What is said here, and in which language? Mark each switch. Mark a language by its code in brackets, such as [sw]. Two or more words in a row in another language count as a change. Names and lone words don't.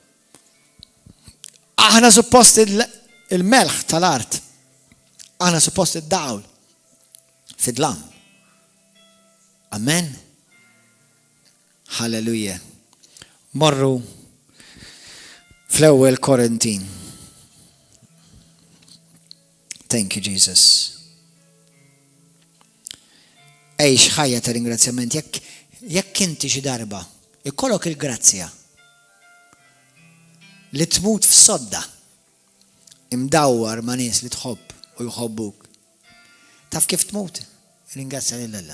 [mt] Aħna suppost il-melħ tal-art. Aħna suppost id-dawl fid-dlam. Amen. Halleluja. Morru fl-ewwel Korintin. [en] Thank you, Jesus. [mt] Ejx ħajja ta' ringrazzjament. Jekk inti xi darba ikollok il-grazzja li tmut f'sodda imdawwar ma' nies li tħobb u jħobbuk. Taf kif tmut? Ringrazzja lil-Alla.